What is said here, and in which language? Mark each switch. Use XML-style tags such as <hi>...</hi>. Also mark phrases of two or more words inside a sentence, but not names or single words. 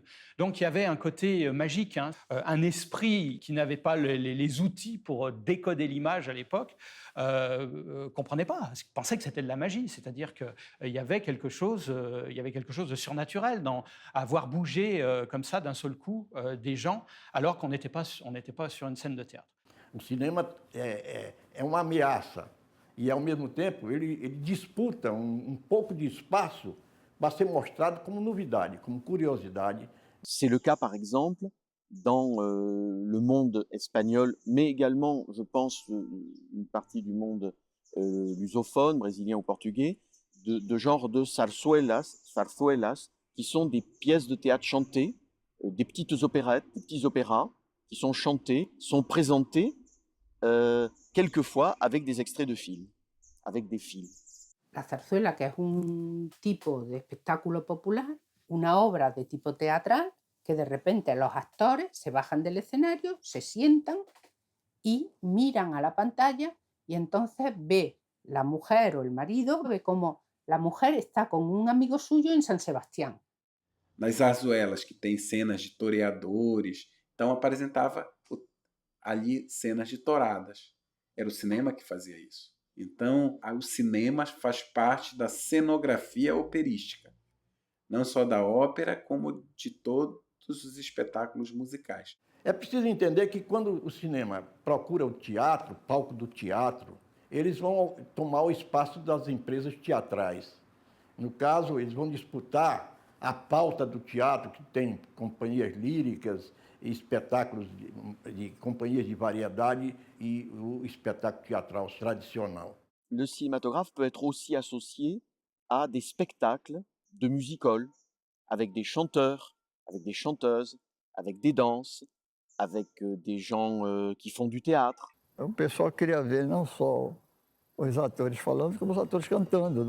<fr>Donc, il y avait un côté magique, hein, un esprit qui n'avait pas les outils pour décoder l'image à l'époque, comprenait pas, pensait que c'était de la magie, c'est-à-dire qu'il y avait quelque chose de surnaturel à voir bouger comme ça d'un seul coup des gens, alors qu'on n'était pas sur une scène de théâtre.</fr> <pt>O cinema é uma ameaça e, ao mesmo tempo, ele disputa pouco de espaço para ser mostrado como novidade, como curiosidade.</pt> <fr>C'est le cas, par exemple, dans le monde espagnol, mais également, je pense, une partie du monde lusophone, brésilien ou portugais, de genre de zarzuelas, qui sont des pièces de théâtre chantées, des petites opérettes, des petits opéras, qui sont chantés, sont présentés quelquefois avec des extraits de films, avec des films.</fr> <es>La zarzuela, que es un tipo de espectáculo popular, una obra de tipo teatral, que de repente los actores se bajan del escenario, se sientan y miran a la pantalla y entonces ve la mujer o el marido, ve como la mujer está con un amigo suyo en San Sebastián.</es> <pt>Nas zarzuelas que tem cenas de toreadores, então apresentava ali cenas de touradas. Era o cinema que fazia isso. Então, o cinema faz parte da cenografia operística, não só da ópera, como de todos os espetáculos musicais. É preciso entender que quando o cinema procura o teatro, o palco do teatro, eles vão tomar o espaço das empresas teatrais. No caso, eles vão disputar a pauta do teatro, que tem companhias líricas, espetáculos de companhias de variedade e o espetáculo teatral tradicional.</pt> <fr>Le cinématographe peut être aussi associé à des spectacles de music-hall, avec des chanteurs, avec des chanteuses, avec des danses, avec des gens qui font du théâtre.</fr> <pt>O pessoal queria ver não só os atores falando, como os atores cantando.</pt>